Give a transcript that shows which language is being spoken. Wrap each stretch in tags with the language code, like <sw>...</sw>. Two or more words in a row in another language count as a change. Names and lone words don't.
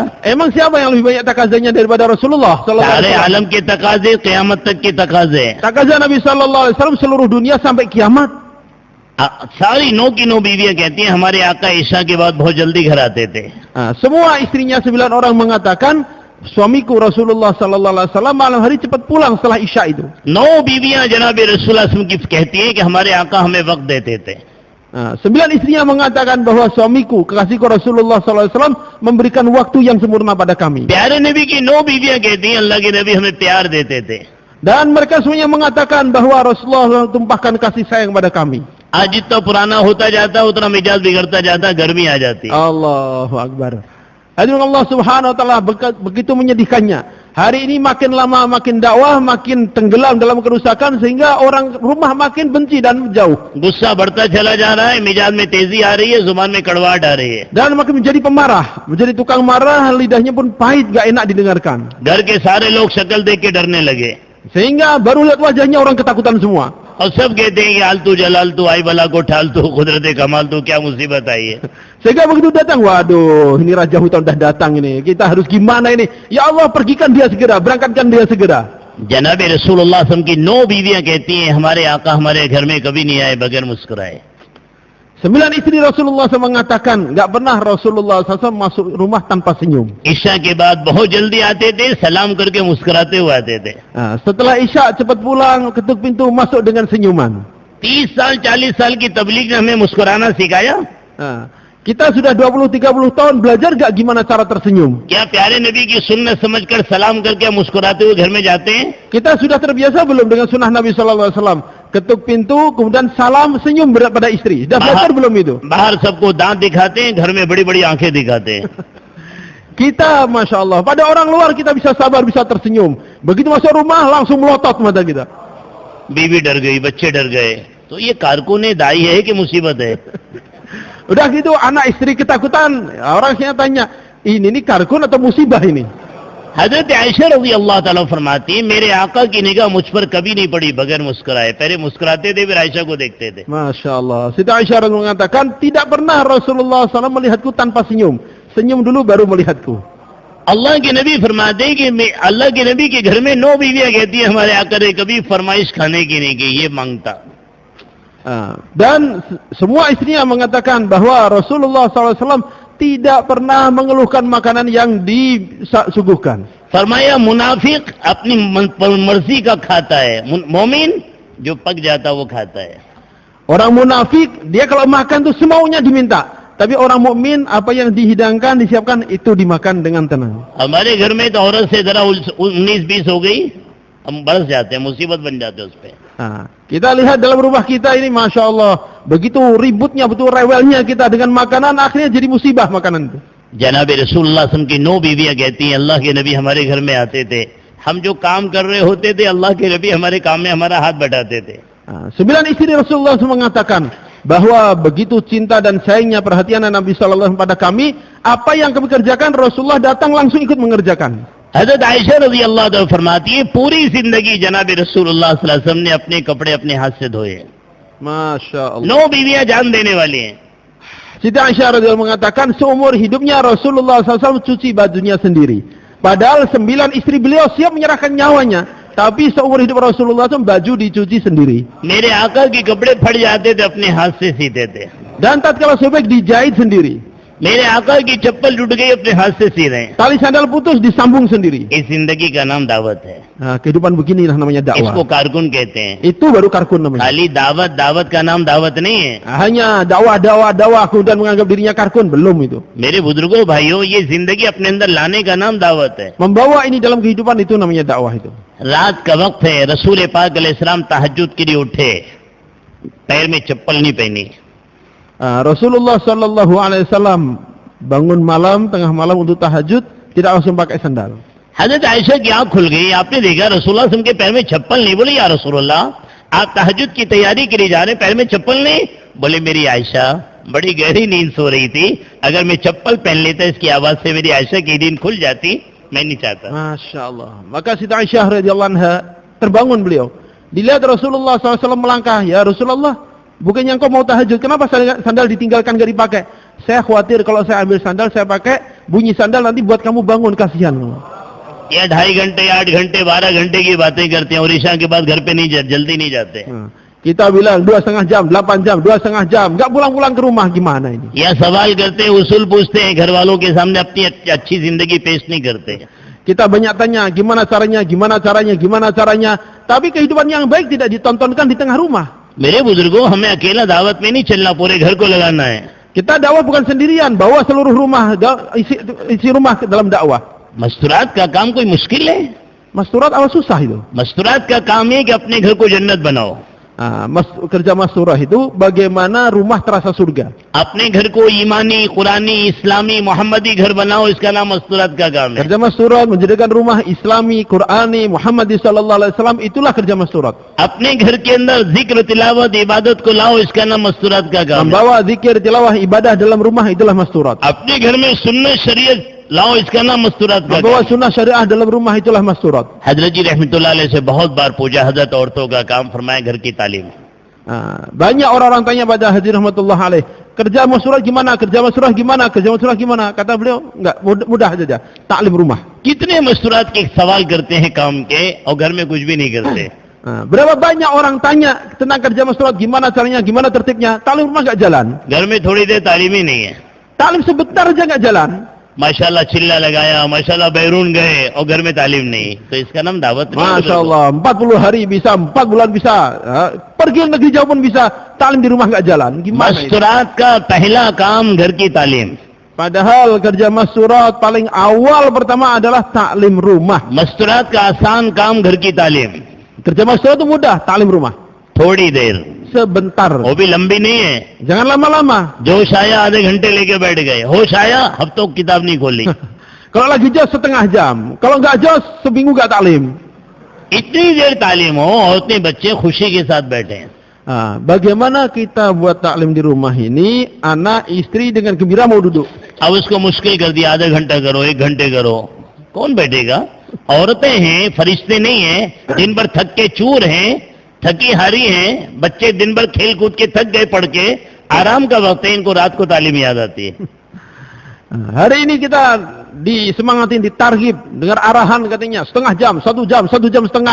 <id>Emang siapa yang lebih banyak takazanya daripada Rasulullah sallallahu</id> <hi>सारे</hi> <id>alaihi wasallam?</id> <hi>आलम के तकाजे, क़यामत तक के तकाजे।</hi> <id>Takaza Nabi</id> <ar>صلى الله عليه وسلم</ar> <id>seluruh dunia sampai kiamat.</id> <hi>सारी नो की नो बीवियां कहती हैं हमारे आका ईशा के बाद बहुत जल्दी घर आते थे।</hi> <id>Semua istrinya 9 orang mengatakan, suamiku Rasulullah</id> <ar>صلى الله عليه وسلم</ar> <id>malam hari cepat pulang setelah Isya itu.</id> <hi>9 बीवियां जनाबे रसूलुल्लाह की कहती हैं कि हमारे आका हमें वक्त देते थे।</hi> <id>9 istrinya mengatakan bahwa suamiku, kekasihku Rasulullah</id> <ar>صلى الله عليه وسلم</ar> <id>memberikan waktu yang sempurna pada kami.</id> <hi>प्यारे नबी की 9 बीवियां कहती हैं अल्लाह के नबी हमें प्यार देते थे।</hi> <id>Dan mereka semuanya mengatakan bahwa Rasulullah tumpahkan kasih sayang pada kami.</id> <hi>आज जितना पुराना होता जाता उतना मिजाज बिगड़ता जाता, गर्मी आ जाती।</hi> <ar>الله أكبر.</ar> <id>Hadirin</id> <ar>الله سبحانه وتعالى,</ar> <id>begitu menyedihkannya. Hari ini makin lama makin dakwah makin tenggelam dalam kerusakan sehingga orang rumah makin benci dan jauh.</id> <hi>गुस्सा बढ़ता चला जा रहा है, मिजाज में तेजी आ रही है, जुबान में कड़वाहट आ रही है।</hi> <id>Dan makin menjadi pemarah, menjadi tukang marah, lidahnya pun pahit, gak enak didengarkan.</id> <hi>घर के सारे लोग शक्ल देख के डरने लगे।</hi> <id>Sehingga baru lihat wajahnya orang ketakutan semua.</id> <hi>और सब कहते हैं कि आलतू जलालतू आई बला को ठालतू कुदरत कमाल तू क्या मुसीबत आई है.</hi> <id>Sehingga begitu datang, waduh, ini Raja Hutan dah datang ini. Kita harus gimana ini? Ya Allah, pergikan dia segera, berangkatkan dia segera.</id> <hi>जनाब रसूलुल्लाह</hi> <ar>صلى الله عليه وسلم</ar> <hi>की 9 बीवियां कहती हैं हमारे आका हमारे घर में कभी नहीं आए बगैर मुस्कुराए.</hi> <id>9 istri Rasulullah SAW mengatakan, enggak pernah Rasulullah SAW masuk rumah tanpa senyum.</id> <hi>ईशा के बाद बहुत जल्दी आते थे, सलाम करके मुस्कुराते हुए आते थे.</hi> <id>Setelah Isya cepat pulang, ketuk pintu, masuk dengan senyuman.</id> <hi>30 साल 40 साल की तबलीग ने हमें मुस्कुराना सिखाया.</hi> <id>Kita sudah 20-30 tahun belajar enggak gimana cara tersenyum?</id> <hi>क्या प्यारे नबी की सुन्नत समझकर सलाम करके मुस्कुराते हुए घर में जाते हैं?</hi> <id>Kita sudah terbiasa belum dengan sunnah Nabi SAW? Ketuk pintu, kemudian salam, senyum pada istri. Sudah belajar belum itu?</id> <hi>बाहर सबको दांत दिखाते हैं, घर में बड़ी बड़ी आंखें दिखाते हैं.</hi> <id>Kita,</id> <ar>ما شاء الله,</ar> <id>pada orang luar kita bisa sabar, bisa tersenyum. Begitu masuk rumah, langsung melotot mata kita.</id> <hi>बीवी डर गई, बच्चे डर गए, तो ये कारकुन दाई है कि मुसीबत है?</hi> <id>Udah gitu, anak istri ketakutan. Orang saya tanya, ini karkun atau musibah ini?</id> <hi>हजरत आयशा</hi> <ar>رضي الله تعالى</ar> <hi>फरमाती है मेरे आका की निगाह मुझ पर कभी नहीं पड़ी बगैर मुस्कुराए. पहले मुस्कुराते थे फिर आयशा को देखते थे.</hi> <ar>ما شاء الله.</ar> <id>Siti Aisyah mengatakan, tidak pernah Rasulullah SAW melihatku tanpa senyum. Senyum dulu baru melihatku.</id> <hi>अल्लाह के नबी फरमाते हैं कि अल्लाह के नबी के घर में 9 बीवियां कहती है हमारे आका ने कभी फरमाइश खाने की नहीं की, ये मांगता.</hi> <id>Dan semua istrinya mengatakan bahwa Rasulullah SAW tidak pernah mengeluhkan makanan yang disuguhkan.</id> <hi>फरमाया मुनाफिक अपनी मर्जी का खाता है, मोमिन जो पक जाता वो खाता है.</hi> <id>Orang munafik dia kalau makan tuh semaunya diminta. Tapi orang mukmin apa yang dihidangkan, disiapkan itu dimakan dengan tenang.</id> <hi>हमारे घर में तो औरत से जरा 19-20 हो गई हम बरस जाते हैं, मुसीबत बन जाते हैं उस पे.</hi> <id>Kita lihat dalam rumah kita ini,</id> <ar>ما شاء الله,</ar> <id>begitu ributnya, betul rewelnya kita dengan makanan, akhirnya jadi musibah makanan itu.</id> <hi>जनाब रसूलुल्लाह</hi> <ar>صلى الله عليه وسلم</ar> <hi>की 9 बीवियां कहती हैं अल्लाह के नबी हमारे घर में आते थे, हम जो काम कर रहे होते थे अल्लाह के नबी हमारे काम में हमारा हाथ बटाते थे.</hi> <id>9 istri Rasulullah SAW mengatakan bahwa begitu cinta dan sayangnya perhatian Nabi SAW pada kami, apa yang kami kerjakan Rasulullah datang langsung ikut mengerjakan.</id> <hi>हजरत आयशा</hi> <ar>رضي الله تعالى</ar> <hi>फरमाती है पूरी जिंदगी जनाब रसूलुल्लाह</hi> <ar>صلى الله عليه وسلم</ar> <hi>ने अपने कपड़े अपने हाथ से धोए.</hi> <ar>ما شاء الله.</ar> <hi>9 बीवियां जान देने वाली हैं.</hi> <id>Siti Aisyah radhiyallahu mengatakan seumur hidupnya Rasulullah SAW cuci bajunya sendiri. Padahal 9 istri beliau siap menyerahkan nyawanya, tapi seumur hidup Rasulullah SAW baju dicuci sendiri.</id> <hi>मेरे आका के कपड़े फट जाते थे अपने हाथ से सीते थे.</hi> <id>Dan tatkala sobek dijahit sendiri.</id> <hi>मेरे आका की चप्पल टूट गई अपने हाथ से सी रहे हैं.</hi> <id>Tali sandal putus disambung sendiri.</id> <hi>इस जिंदगी का नाम दावत है.</hi> <id>Kehidupan beginilah namanya</id> <hi>इसको</hi> <id>dakwah.</id> <hi>कारकुन कहते हैं.</hi> <id>Itu baru karkun namanya.</id> <hi>खाली दावत दावत का नाम दावत नहीं है.</hi> <id>Hanya dakwah kemudian menganggap dirinya karkun, belum itu.</id> <hi>मेरे बुजुर्गों भाइयों ये जिंदगी अपने अंदर लाने का नाम दावत है.</hi> <id>Membawa ini dalam kehidupan itu namanya dakwah itu.</id> <hi>रात का वक्त है, रसूल पाक अलैहिस्सलाम तहज्जुद के लिए उठे, पैर में चप्पल नहीं पहनी.</hi> <id>Rasulullah</id> <ar>صلى الله عليه وسلم</ar> <id>bangun malam, tengah malam untuk tahajud, tidak langsung pakai sandal.</id> <hi>हजरत आयशा की आंख खुल गई, आपने देखा रसूलुल्लाह</hi> <ar>صلى الله عليه وسلم</ar> <hi>के पैर में चप्पल नहीं. बोले</hi> <ar>يا رسول الله</ar> <hi>आप तहज्जुद की तैयारी के लिए जा रहे हैं, पैर में चप्पल नहीं? बोले मेरी आयशा बड़ी गहरी नींद सो रही थी, अगर मैं चप्पल पहन लेता इसकी आवाज से मेरी आयशा की नींद खुल जाती, मैं नहीं चाहता.</hi> <ar>ما شاء الله.</ar> <id>Maka Siti Aisyah</id> <ar>رضي الله عنها</ar> <id>terbangun beliau. Dilihat Rasulullah SAW melangkah,</id> <ar>يا رسول الله,</ar> <id>bukannya engkau mau tahajud, kenapa sandal ditinggalkan gak dipakai? Saya khawatir kalau saya ambil sandal, saya pakai, bunyi sandal nanti buat kamu bangun, kasihan.</id> <hi>या 2.5 घंटे 8 घंटे 12 घंटे की बातें करते हैं और ईशा के बाद घर पे नहीं जल्दी नहीं जाते.</hi> <id>Kita bilang 2,5 jam, 8 jam, 2,5 jam, nggak pulang-pulang ke rumah, gimana ini?</id> <hi>या सवाल करते हैं, उसूल पूछते हैं, घर वालों के सामने अपनी अच्छी जिंदगी पेश नहीं करते.</hi> <id>Kita banyak tanya, gimana caranya, tapi kehidupan yang baik tidak ditontonkan di tengah rumah.</id> <hi>मेरे बुजुर्गों हमें अकेला दावत में नहीं चलना, पूरे घर को लगाना है.</hi> <id>Kita dakwah bukan sendirian, bawa seluruh rumah, isi rumah ke dalam dakwah.</id> <hi>मस्तूरात का काम कोई मुश्किल है?</hi> <id>Masturat apa susah itu?</id> <hi>मस्तूरात का काम है कि अपने घर को जन्नत बनाओ.</hi> <id>Kerja masturah itu bagaimana rumah terasa surga.</id> <hi>अपने घर को ईमानी, कुरानी, इस्लामी, मोहम्मदी घर बनाओ, इसका नाम मस्तूरात का काम है.</hi> <id>Kerja masturat menjadikan rumah Islami, Qurani, Muhammadi</id> <ar>صلى الله عليه وسلم,</ar> <id>itulah kerja masturat.</id> <hi>अपने घर के अंदर जिक्र, तिलावत, इबादत को लाओ, इसका नाम मस्तूरात का काम है.</hi> <id>Membawa zikir, tilawah, ibadah dalam rumah, itulah masturat.</id> <hi>अपने घर में सुन्नत, शरीयत लाओ, इसका नाम मस्तूरात का</hi> <id>Membawa</id> <hi>काम।</hi> <id>sunnah syariah dalam rumah itulah masturat.</id> <hi>हजरत जी</hi> <ar>رحمة الله عليه</ar> <hi>से बहुत बार पूछा, हजरत औरतों का काम, फरमाया घर की तालीम।</hi> <id>Banyak orang-orang tanya pada Haji</id> <ar>رحمة الله عليه,</ar> <id>kerja masturat gimana, kerja masturat gimana, kerja masturat gimana? Kata beliau, enggak, mudah saja, taklim rumah.</id> <hi>कितने मस्तूरात के सवाल करते हैं काम के और घर में कुछ भी नहीं करते।</hi> <id>Berapa banyak orang tanya tentang kerja masturat, gimana caranya, gimana tertibnya, taklim rumah enggak jalan.</id> <hi>घर में थोड़ी देर तालीम ही नहीं है।</hi> <id>Taklim sebentar aja enggak jalan.</id> <hi>माशाल्लाह चिल्ला लगाया, माशाल्लाह बैरून गए और घर में तालीम नहीं, तो इसका नाम दावत नहीं।</hi> <id>Masya Allah, 40 hari bisa, 4 bulan bisa, pergi negeri jauh pun bisa, taklim di rumah enggak jalan. Gimana itu?</id> <hi>मस्तूरात का पहला काम घर की तालीम।</hi> <id>Padahal kerja masturat paling awal pertama adalah taklim rumah.</id> <hi>मस्तूरात का आसान काम घर की तालीम,</hi> <id>Kerja masturat itu mudah, taklim rumah.</id> <hi>थोड़ी देर,</hi> <id>Sebentar.</id> <hi>वो भी लंबी नहीं है।</hi> <id>Jangan lama-lama.</id> <hi>जोश आया आधे घंटे लेके बैठ गए, होश आया हफ्तों किताब नहीं खोली।</hi> <id>Kalau lagi jos setengah jam, kalau enggak jos seminggu enggak taklim.</id> <hi>इतनी देर तालीम हो, औरतें बच्चे खुशी के साथ बैठे हैं।</hi> <id>Bagaimana kita buat taklim di rumah ini, anak istri dengan gembira mau duduk.</id> <hi>अब उसको मुश्किल कर दिया, आधा घंटा करो, 1 घंटे करो, कौन बैठेगा? औरतें हैं, फरिश्ते नहीं हैं, दिन भर थक के चूर हैं, थकी हारी हैं, बच्चे दिन भर खेल कूद के थक गए पढ़ के, आराम का वक्त है, इनको रात को तालीम याद आती है।</hi> <id>Hari ini kita disemangatin, ditarghib, dengar arahan katanya setengah jam, 1 jam, 1 jam setengah.</id>